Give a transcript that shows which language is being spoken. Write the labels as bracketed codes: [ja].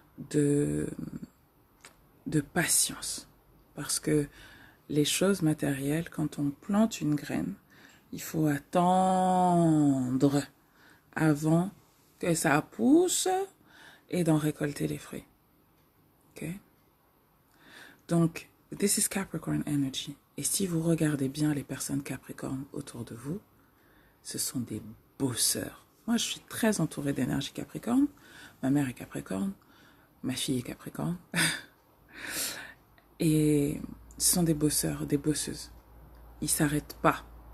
[fr] de, de patience. Parce que les choses matérielles, quand on plante une graine, il faut attendre avant que ça pousse et d'en récolter les fruits. Okay? Donc, [en] this is Capricorn energy. [fr] Et si vous regardez bien les personnes Capricorne autour de vous, ce sont des bosseurs. Moi, je suis très entourée d'énergie Capricorne. Ma mère est Capricorne. Ma fille est Capricorne. Et ce sont des bosseurs, des bosseuses. Ils s'arrêtent pas.